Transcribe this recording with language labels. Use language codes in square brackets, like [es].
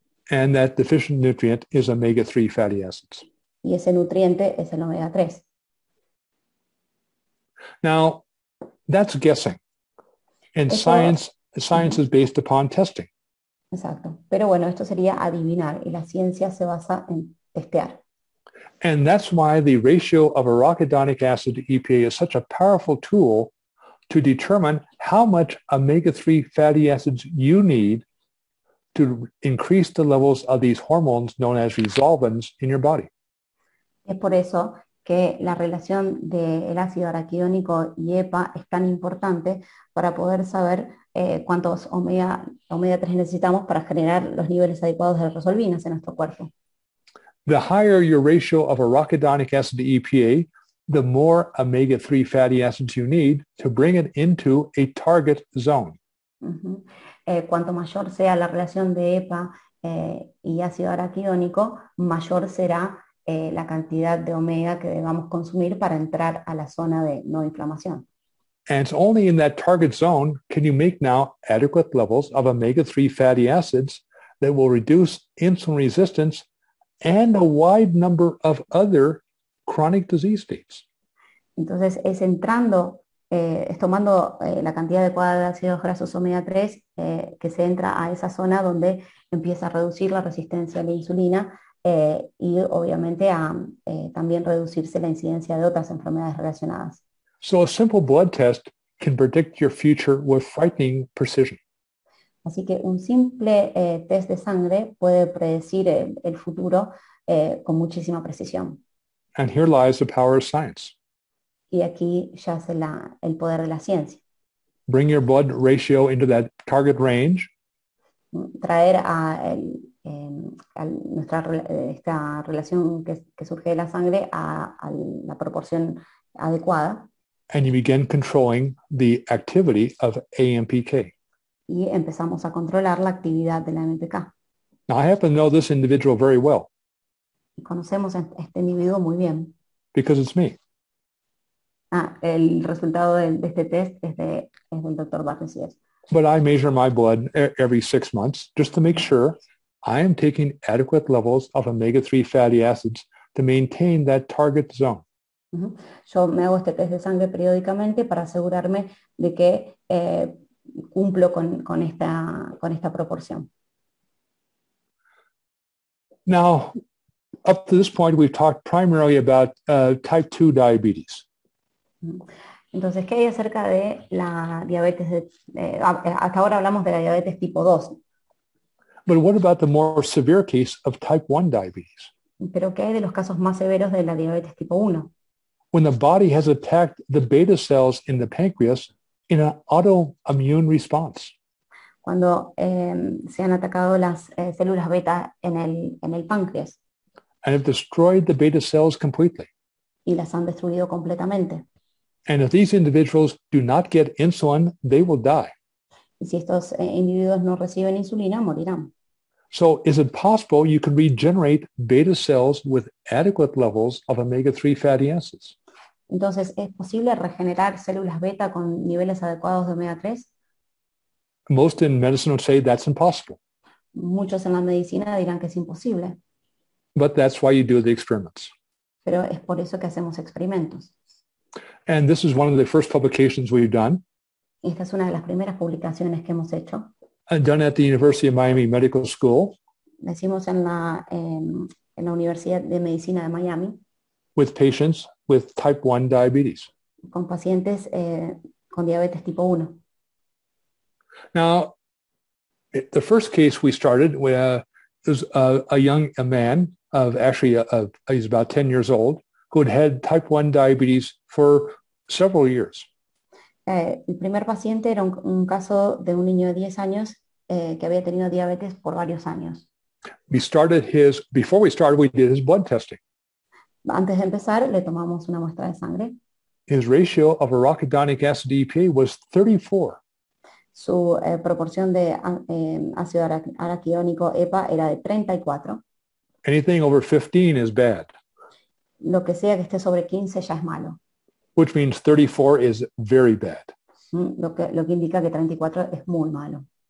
[en] And that deficient nutrient is omega-3 fatty acids. [es] Y ese nutriente es el omega 3. [en] Now, that's guessing. And science is based upon testing. [es] Exacto. Pero bueno, esto sería adivinar y la ciencia se basa en testear. [en] And that's why the ratio of arachidonic acid to EPA is such a powerful tool to determine how much omega-3 fatty acids you need to increase the levels of these hormones known as resolvins in your body. [es] Es por eso que la relación del ácido araquidónico y EPA es tan importante para poder saber cuántos omega 3 necesitamos para generar los niveles adecuados de resolvinas en nuestro cuerpo. [en] The higher your ratio of arachidonic acid to EPA, the more omega-3 fatty acids you need to bring it into a target zone. [es] Cuanto mayor sea la relación de EPA y ácido araquidónico, mayor será la cantidad de omega que debamos consumir para entrar a la zona de no inflamación. [en] And it's only in that target zone can you make now adequate levels of omega-3 fatty acids that will reduce insulin resistance and a wide number of other chronic disease states. [es] Entonces es entrando, es tomando la cantidad adecuada de ácidos grasos omega 3 que se entra a esa zona donde empieza a reducir la resistencia a la insulina y obviamente a también reducirse la incidencia de otras enfermedades relacionadas. [en] So a simple blood test can predict your future with frightening precision. [es] Así que un simple test de sangre puede predecir el futuro con muchísima precisión. [en] And here lies the power of science. [es] Y aquí yace el poder de la ciencia. [en] Bring your blood ratio into that target range. [es] Traer a esta relación que surge de la sangre a la proporción adecuada. [en] And you begin controlling the activity of AMPK. [es] Y empezamos a controlar la actividad de la AMPK. [en] Now, I happen to know this individual very well. [es] Y conocemos a este individuo muy bien. [en] Because it's me. [es] El resultado de este test es del doctor Sears. [en] But I measure my blood every 6 months just to make sure I am taking adequate levels of omega-3 fatty acids to maintain that target zone. [es] Yo me hago este test de sangre periódicamente para asegurarme de que cumplo con esta proporción. [en] Now, up to this point, we've talked primarily about type 2 diabetes. [es] Entonces, ¿qué hay acerca de la diabetes? Hasta ahora hablamos de la diabetes tipo 2. [en] But what about the more severe case of type 1 diabetes? [es] Pero ¿qué hay de los casos más severos de la diabetes tipo 1? [en] When the body has attacked the beta cells in the pancreas in an autoimmune response. [es] Cuando se han atacado las células beta en el páncreas. [en] And have destroyed the beta cells completely. [es] Y las han destruido completamente. [en] And if these individuals do not get insulin, they will die. [es] Y si estos individuos no reciben insulina, morirán. [en] So is it possible you can regenerate beta cells with adequate levels of omega-3 fatty acids? [es] Entonces, ¿es posible regenerar células beta con niveles adecuados de omega 3? [en] Most in medicine would say that's impossible. [es] Muchos en la medicina dirán que es imposible. [en] But that's why you do the experiments. [es] Pero es por eso que hacemos experimentos. [en] And this is one of the first publications we've done. [es] Esta es una de las primeras publicaciones que hemos hecho. [en] Done at the University of Miami Medical School. [es] La hicimos en la Universidad de Medicina de Miami. [en] With patients with type 1 diabetes. [es] Con pacientes con diabetes tipo 1. [en] Now, the first case we started was a man of he's about 10 years old who had had type 1 diabetes for several years. [es] El primer paciente era un caso de un niño de 10 años que había tenido diabetes por varios años. [en] Before we started, we did his blood testing. [es] Antes de empezar, le tomamos una muestra de sangre. [en] His ratio of arachidonic acid EPA was 34. [es] Su proporción de ácido araquidónico EPA era de 34. [en] Anything over 15 is bad, [es] Lo que sea que esté sobre 15 ya es malo. [en] which means 34 is very bad. [es] Lo que indica que 34 es muy malo.